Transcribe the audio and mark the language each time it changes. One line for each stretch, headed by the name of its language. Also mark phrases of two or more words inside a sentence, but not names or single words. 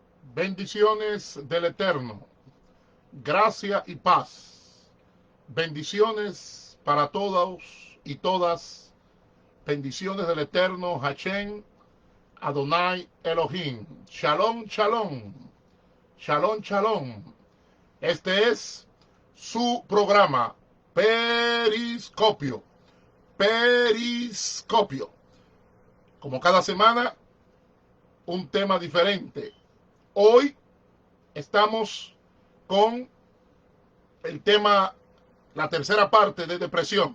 Spanish: Bendiciones del Eterno, gracia y paz. Bendiciones para todos y todas. Bendiciones del Eterno, Hashem, Adonai Elohim.
Hebrew: שלום, שלום. שלום, שלום.
Spanish: Este es su programa, Periscopio. Periscopio. Como cada semana, un tema diferente. Hoy estamos con el tema, la tercera parte de depresión.